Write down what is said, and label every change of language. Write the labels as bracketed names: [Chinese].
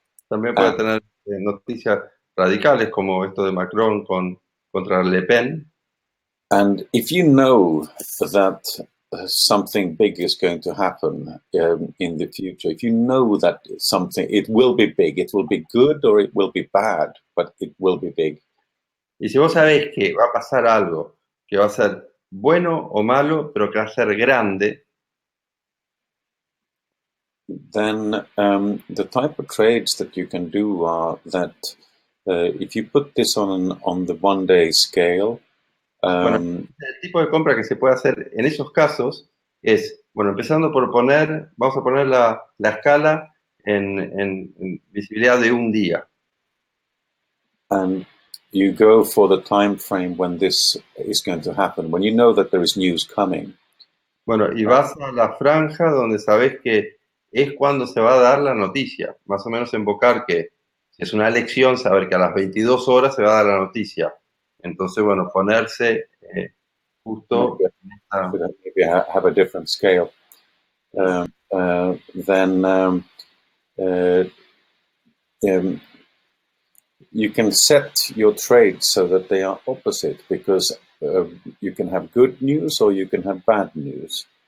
[Spanish] También puede tener noticias radicales como esto de Macron contra Le Pen. [English] And if you know that something big is going to happen in the future, if you know that it will be big, it will be good or it will be bad, but it will be big. [Spanish] Y si vos sabés que va a pasar algo que va a ser bueno o malo, pero que va a ser grande, [English] then the type of trades that you can do are that if you put this on the one-day scale. [Spanish] Bueno, el tipo de compra que se puede hacer en esos casos es, bueno, empezando por vamos a poner la escala en visibilidad de un día. [English] And you go for the time frame when this is going to happen, when you know that there is news coming. [Spanish] Bueno, y vas a la franja donde sabes que es cuando se va a dar la noticia. Más o menos invocar que si es una elección, saber que a las 22 horas se va a dar la noticia. Entonces, bueno, ponerse justo... [English] Maybe have a different scale. Then you can set your trades so that they are opposite, because you can have good news or you can have bad news.